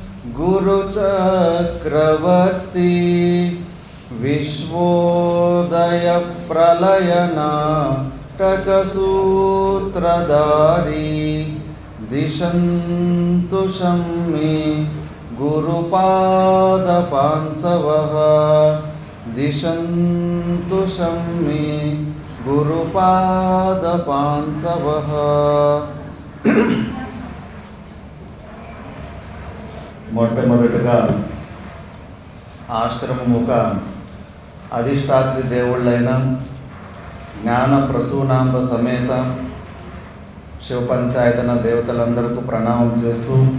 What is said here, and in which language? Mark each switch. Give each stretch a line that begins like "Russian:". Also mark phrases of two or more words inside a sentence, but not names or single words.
Sanskrit: गुरुचक्रवर्ती विश्वोदयप्रलयनाटकसूत्रधारी दिशन्तु शम्मे गुरुपादपांसवः दिशन्तु शम्मे गुरुपादपांसवः।
Telugu: మొట్టమొదటిగా ఆశ్రమముక అధిష్టాత్రి దేవుళ్ళైన జ్ఞాన ప్రసూనాంబ సమేత శివ పంచాయతన దేవతలందరికీ ప్రణామం చేస్తూ